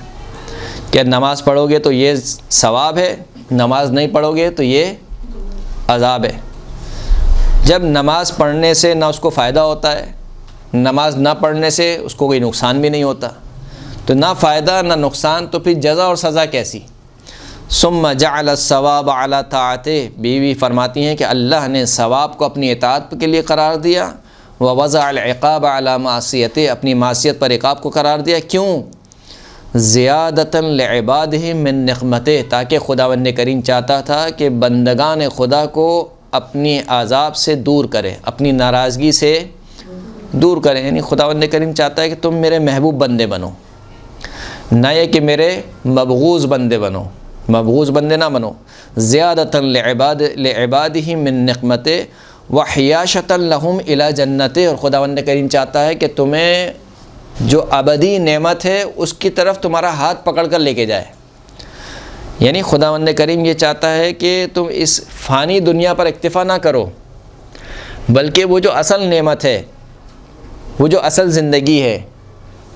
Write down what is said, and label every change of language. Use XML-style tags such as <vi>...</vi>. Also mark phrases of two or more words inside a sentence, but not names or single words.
<ur>کہ نماز پڑھو گے تو یہ ثواب ہے، نماز نہیں پڑھو گے تو یہ عذاب ہے۔ جب نماز پڑھنے سے نہ اس کو فائدہ ہوتا ہے، نماز نہ پڑھنے سے اس کو کوئی نقصان بھی نہیں ہوتا، تو نہ فائدہ نہ نقصان، تو پھر جزا اور سزا کیسی؟</ur> <ar>ثم جعل الثواب علی طاعتہ،</ar> <ur>بیوی فرماتی ہیں کہ اللہ نے ثواب کو اپنی اطاعت کے لیے قرار دیا،</ur> <ar>ووضع العقاب علی معصیتہ،</ar> <ur>اپنی معصیت پر عقاب کو قرار دیا، کیوں؟</ur> <ar>زیادۃ لعبادہ من نقمتہ،</ar> <ur>تاکہ خداوند کریم چاہتا تھا کہ بندگان خدا کو اپنی عذاب سے دور کرے، اپنی ناراضگی سے دور کرے، یعنی خداوند کریم چاہتا ہے کہ تم میرے محبوب بندے بنو، نہ یہ کہ میرے مبغوض بندے بنو، مبغوض بندے نہ بنو۔</ur> <ar>زیادۃ لعبادہ من نقمتہ وحیاشۃ لہم الی جنتہ،</ar> <ur>اور خداوند کریم چاہتا ہے کہ تمہیں جو ابدی نعمت ہے اس کی طرف تمہارا ہاتھ پکڑ کر لے کے جائے، یعنی خداوند کریم یہ چاہتا ہے کہ تم اس فانی دنیا پر اکتفا نہ کرو، بلکہ وہ جو اصل نعمت ہے، وہ جو اصل زندگی ہے کہ</ur>